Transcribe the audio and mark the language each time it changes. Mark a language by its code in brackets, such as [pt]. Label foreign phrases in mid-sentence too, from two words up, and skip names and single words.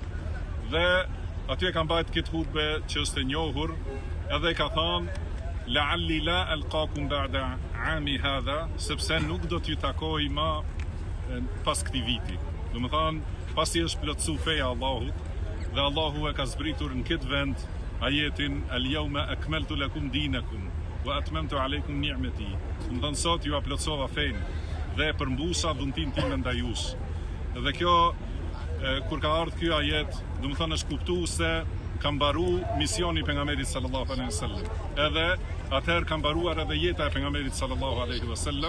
[sq] Dhe aty e ka mbajtur këtë hutbe që është e njohur, edhe ka thënë [ar] لعلي لا ألقاكم بعد عامي هذا, [sq] sepse nuk do t'ju takoj më pas këtij viti. Domethënë, pasi është plotësuar feja e Allahut dhe Allahu e ka zbritur në këtë vend ajetin [ar] اليوم أكملت لكم دينكم وأتممت عليكم نعمتي. [sq] Domethënë sot ju plotësova fenë dhe përmbusa dhuntin tim ndaj jush. Dhe kjo kur ka ardhur ky ajet, domethënë është kuptuar se ka mbaru misioni pejgamberit [ar] صلى الله عليه وسلم. [sq] Edhe atëherë ka mbaruar edhe jeta e pejgamberit [ar] صلى الله عليه وسلم.